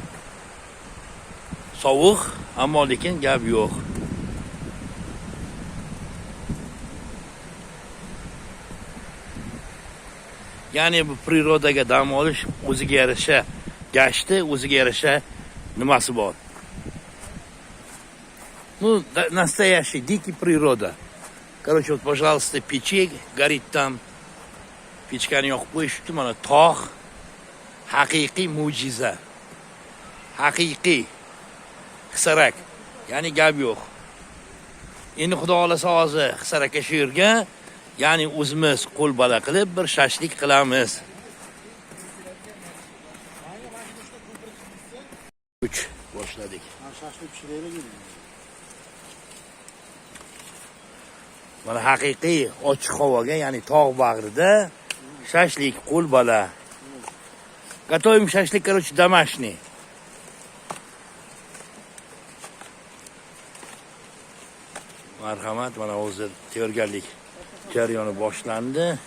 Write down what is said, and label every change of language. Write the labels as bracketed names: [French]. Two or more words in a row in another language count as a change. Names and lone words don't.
[Uzbek] Sovuq, ammo lekin gap yo'q. Ya'ni bu природаga dam olish o'ziga yarasha gashti, o'ziga yarasha nimasi bor. [Russian] Ну, настоящий дикий природа. Короче, вот, пожалуйста, печек горит там. [Uzbek] Pechkani yoqib qo'yishibdi, mana tog', haqiqiy mo'jiza. Haqiqiy Xisarak, ya'ni gap yo'q. Endi Xudo xolasa hozir Xisarakka shu yerga, ya'ni o'zimiz qo'l bola qilib bir shashlik qilamiz. Boshladik. Shashlik pishiraylik. Mana haqiqiy ochiq havoga, ya'ni tog' bag'rida shashlik, qo'lbola. [Russian] Готовим шашлик, короче, домашний. [Uzbek] Marhamat, mana hozir tayyorgarlik jarayoni boshlandi.